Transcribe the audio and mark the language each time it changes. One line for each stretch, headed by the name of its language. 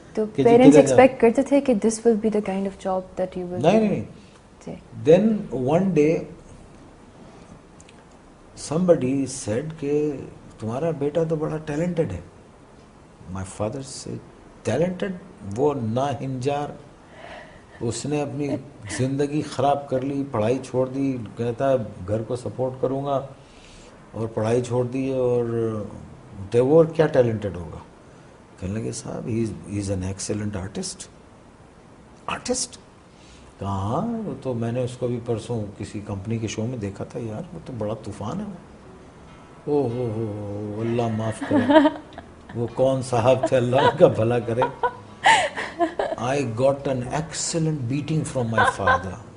English: तो parents expect
Hindi: करते थे कि
English: this will be the kind of job that you will do.
Hindi: नहीं.
English: Then one day somebody said
Hindi: कि तुम्हारा बेटा तो बड़ा talented है.
English: My father said, talented?
Hindi: वो ना हिंजार, उसने अपनी जिंदगी खराब कर ली, पढ़ाई छोड़ दी, कहता है घर को सपोर्ट करूँगा, और पढ़ाई छोड़ दी, और देवोर क्या talented होगा? कहने लगे साहब,
English: he is an excellent artist.
Hindi: Artist? कहाँ? वो तो मैंने उसको भी परसों किसी कंपनी के शो में देखा था यार, वो तो बड़ा तूफान है वो। ओह अल्लाह माफ़ करे, वो कौन साहब थे, अल्लाह का भला करे.
English: I got an excellent beating from my father.